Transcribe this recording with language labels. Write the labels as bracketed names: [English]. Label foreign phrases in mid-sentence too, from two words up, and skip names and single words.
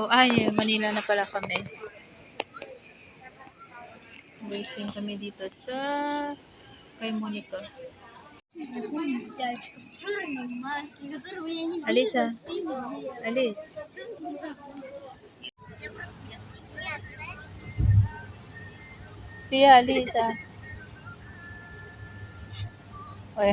[Filipino] Ay, Manila na pala kami. Waiting kami dito sa kay Monica. [Russian] Дядька в черной маске, которого я не видела Алиса. 7 лет. Ali, Pia, Alisa. Oy.